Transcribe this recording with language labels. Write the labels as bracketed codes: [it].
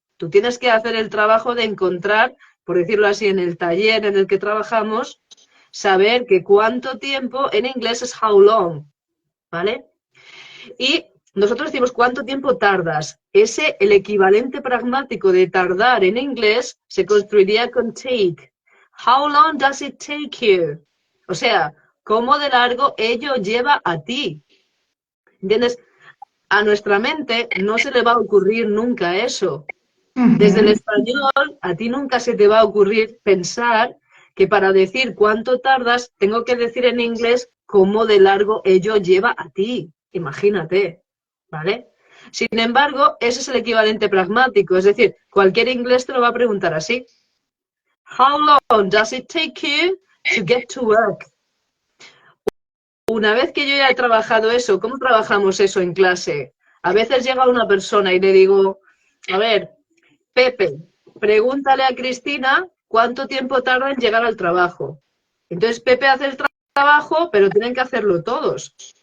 [es] Tú tienes que hacer el trabajo de encontrar, por decirlo así, en el taller en el que trabajamos, saber que cuánto tiempo en inglés es [en] how long, [es] ¿vale? Y nosotros decimos cuánto tiempo tardas. El equivalente pragmático de tardar en inglés se construiría con take. [en] How long does it take you? [es] O sea, ¿cómo de largo ello lleva a ti? ¿Entiendes? A nuestra mente no se le va a ocurrir nunca eso. Desde el español, a ti nunca se te va a ocurrir pensar que para decir cuánto tardas, tengo que decir en inglés cómo de largo ello lleva a ti. Imagínate, ¿vale? Sin embargo, ese es el equivalente pragmático, es decir, cualquier inglés te lo va a preguntar así. [en] How long does it take you to get to work? [es] Una vez que yo ya he trabajado eso, ¿cómo trabajamos eso en clase? A veces llega una persona y le digo, a ver, Pepe, pregúntale a Cristina cuánto tiempo tarda en llegar al trabajo. Entonces Pepe hace el trabajo, pero tienen que hacerlo todos.